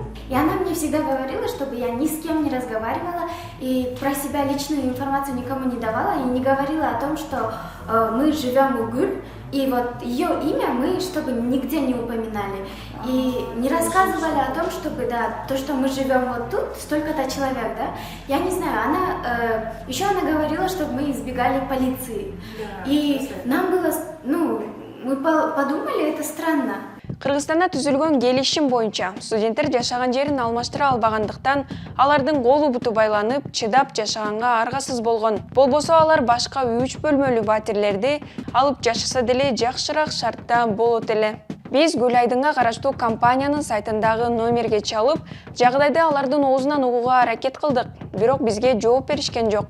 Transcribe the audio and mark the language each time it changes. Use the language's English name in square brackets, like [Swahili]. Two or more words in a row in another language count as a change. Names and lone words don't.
[Russian] И она мне всегда говорила, чтобы я ни с кем не разговаривала и про себя личную информацию никому не давала и не говорила о том, что мы живем у Гуль, и вот ее имя мы чтобы нигде не упоминали. И не рассказывали о том, чтобы, да, то, что мы живем вот тут, столько-то человек, да. Я не знаю, еще она говорила, чтобы мы избегали полиции. Да, и нам было, мы подумали, это странно. [Kyrgyz] Кыргызстанда түзүлгөн келишим боюнча студенттер жашаган жерин алмаштыра албагандыктан алардын колу буту байланып, чыдап жашаганга аргасыз болгон. Болбосо алар башка 3 бөлмөлүү батирлерди алып жашаса деле жакшыраак шартта болот эле. Биз Гүлайдынга караштуу компаниянын сайтындагы номерге чалып, жагдайды алардын оозунан угууга аракет кылдык, бирок бизге жооп беришкен жок.